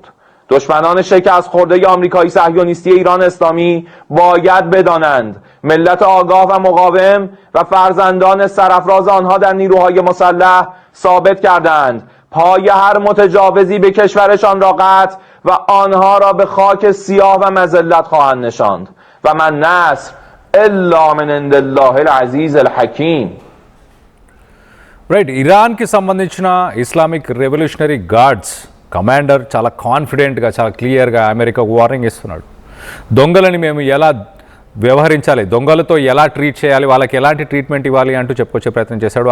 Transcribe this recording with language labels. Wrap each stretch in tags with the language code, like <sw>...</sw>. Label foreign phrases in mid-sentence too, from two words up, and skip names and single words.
<fa>دشمنان شکست خورده آمریکایی صهیونیستی ایران اسلامی باید بدانند ملت آگاه و مقاوم و فرزندان سرافراز آنها در نیروهای مسلح ثابت کردند پای هر متجاوزی به کشورشان را قطع و آنها را به خاک سیاه و مذلت خواهند نشاند و</fa> <ar>من نصر الا من عند الله العزیز الحکیم.</ar> <te>రైట్, ఇరాన్కి సంబంధించిన ఇస్లామిక్ రెవల్యూషనరీ గార్డ్స్ కమాండర్ చాలా కాన్ఫిడెంట్గా, చాలా క్లియర్గా అమెరికాకు వార్నింగ్ ఇస్తున్నాడు. దొంగలని మేము ఎలా వ్యవహరించాలి, దొంగలతో ఎలా ట్రీట్ చేయాలి, వాళ్ళకి ఎలాంటి ట్రీట్మెంట్ ఇవ్వాలి అంటూ చెప్పుకొచ్చే ప్రయత్నం చేశాడు.</te>